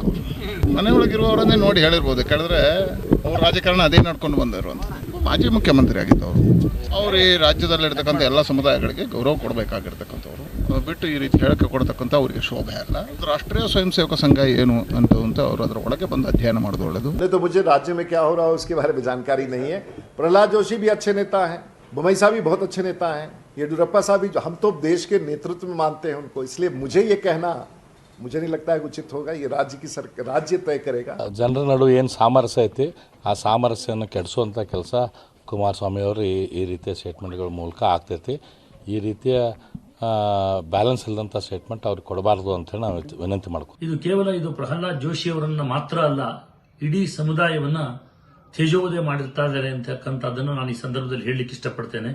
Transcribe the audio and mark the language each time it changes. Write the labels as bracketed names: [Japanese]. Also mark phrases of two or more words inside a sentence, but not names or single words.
[Kannada] ಮನೆ ಒಳಗಿರುವವರನ್ನೇ ನೋಡಿ ಹೇಳಿರ್ಬೋದು. ಕೇಳಿದ್ರೆ ಅವ್ರ ರಾಜಕಾರಣ ಅದೇ ನಡ್ಕೊಂಡು ಬಂದರು ಅಂತ. ಮಾಜಿ ಮುಖ್ಯಮಂತ್ರಿ ಆಗಿದ್ದವರು. ಅವರು ಈ ರಾಜ್ಯದಲ್ಲಿರ್ತಕ್ಕಂಥ ಎಲ್ಲ ಸಮುದಾಯಗಳಿಗೆ ಗೌರವ ಕೊಡಬೇಕಾಗಿರ್ತಕ್ಕಂಥವ್ರು. ಬಿಟ್ಟು ಈ ರೀತಿ ಹೇಳಿಕೆ ಕೊಡ್ತಕ್ಕಂಥ ಅವರಿಗೆ ಶೋಭೆ ಅಲ್ಲ. ರಾಷ್ಟ್ರೀಯ ಸ್ವಯಂ ಸೇವಕ ಸಂಘ ಏನು ಅಂತ ಅವರು ಅದರ ಒಳಗೆ ಬಂದು ಅಧ್ಯಯನ ಮಾಡೋದು ಒಳ್ಳೆಯದು. [Hindi] तो मुझे राज्य में क्या हो रहा है उसके बारे में जानकारी नहीं है. प्रहलाद जोशी भी अच्छे नेता हैं, बुमई साहब भी बहुत अच्छे नेता हैं, येडियुरप्पा साहब भी, हम तो देश के नेतृत्व में मानते हैं उनको. इसलिए मुझे ये कहना मुझे नहीं लगता है उचित होगा. ये राज्य तय करेगा. [Kannada] ಜನರ ನಡುವೆ ಏನು ಸಾಮರಸ್ಯ ಐತಿ ಆ ಸಾಮರಸ್ಯವನ್ನು ಕೆಡಿಸುವಂಥ ಕೆಲಸ ಕುಮಾರಸ್ವಾಮಿ ಅವರು ಈ ರೀತಿಯ ಸ್ಟೇಟ್ಮೆಂಟ್ಗಳ ಮೂಲಕ ಆಗ್ತೈತಿ. ಈ ರೀತಿಯ ಬ್ಯಾಲೆನ್ಸ್ ಇಲ್ಲದಂಥ ಸ್ಟೇಟ್ಮೆಂಟ್ ಅವ್ರಿಗೆ ಕೊಡಬಾರ್ದು ಅಂತೇಳಿ ನಾವು ವಿನಂತಿ ಮಾಡ್ತೀವಿ. ಇದು ಕೇವಲ ಪ್ರಹ್ಲಾದ್ ಜೋಶಿ ಅವರನ್ನ ಮಾತ್ರ ಅಲ್ಲ, ಇಡೀ ಸಮುದಾಯವನ್ನ ತೇಜೋವಧೆ ಮಾಡಿರ್ತಾ ಇದ್ದಾರೆ ಅಂತಕ್ಕಂಥದ್ದನ್ನು ನಾನು ಈ ಸಂದರ್ಭದಲ್ಲಿ ಹೇಳಲಿಕ್ಕೆ ಇಷ್ಟಪಡ್ತೇನೆ.